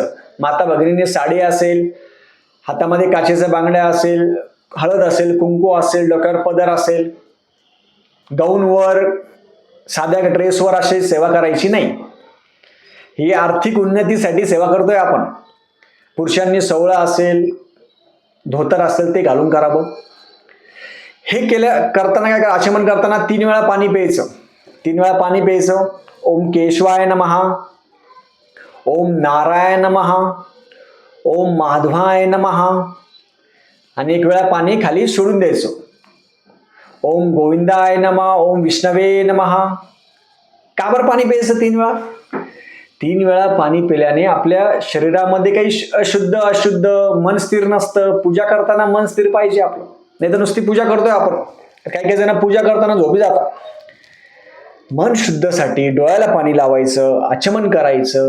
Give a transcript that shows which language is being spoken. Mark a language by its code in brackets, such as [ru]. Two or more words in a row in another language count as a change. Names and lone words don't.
[mr] माता भगिनीने साडी असेल, हातामध्ये काचेच्या बांगड्या असेल, हळद असेल, कुंकू असेल, डोक्यावर पदर असेल, गाऊनवर, साध्या ड्रेसवर अशी सेवा करायची नाही. ही आर्थिक उन्नतीसाठी सेवा करतोय आपण. पुरुषांनी सवळं असेल, धोतर असेल ते घालून करावं. हे करताना काय करा? आचमन करताना 3 वेळा पाणी प्यायचं. 3 वेळा पाणी प्यायचं. [sa] ओम केशवाय नमः, ओम नारायण नमः, ओम माधवाय नमः, [mr] आणि 1 वेळा पाणी खाली सोडून द्यायचं. [sa] ओम गोविंदाय नमः, ओम विष्णवे नमः. [mr] का बरं पाणी प्यायचं 3 वेळा? 3 वेळा पाणी पिल्याने आपल्या शरीरामध्ये काही अशुद्ध मन स्थिर नसतं. पूजा करताना मन स्थिर पाहिजे आपलं. नाही तर नुसती पूजा करतोय आपण. काही जण पूजा करताना झोपी जातात. मन शुद्धसाठी डोळ्याला पाणी लावायचं, आचमन करायचं.